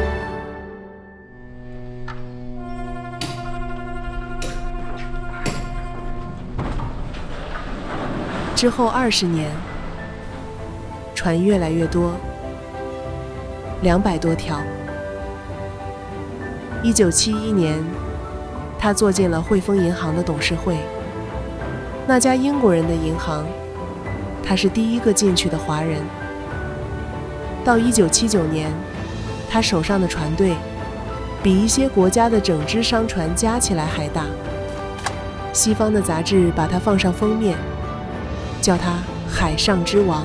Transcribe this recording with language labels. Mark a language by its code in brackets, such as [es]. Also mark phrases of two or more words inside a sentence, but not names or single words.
[zh] 之後20年，船越來越多，200多條。1971年，他坐進了匯豐銀行的董事會，那家英國人的銀行，他是第一個進去的華人。到1979年，他手上的船隊比一些國家的整支商船加起來還大。西方的雜誌把他放上封面，叫他海上之王。